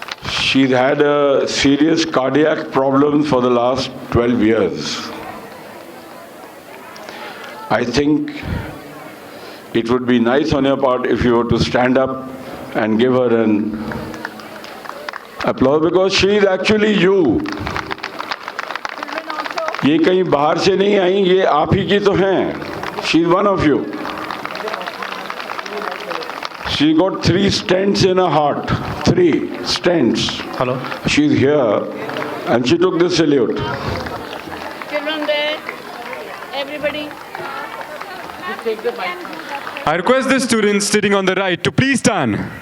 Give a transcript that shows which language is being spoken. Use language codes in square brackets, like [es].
[en] She's had a serious cardiac problem for the last 12 years. I think it would be nice on your part if you were to stand up and give her an applause, because she is actually you. [hi] ये कहीं बाहर से नहीं आई, ये आप ही की तो हैं. [en] She is one of you. She got 3 stents in her heart. 3 stents. Hello. She's here And she took the salute. Children there, everybody. I request the students sitting on the right to please stand.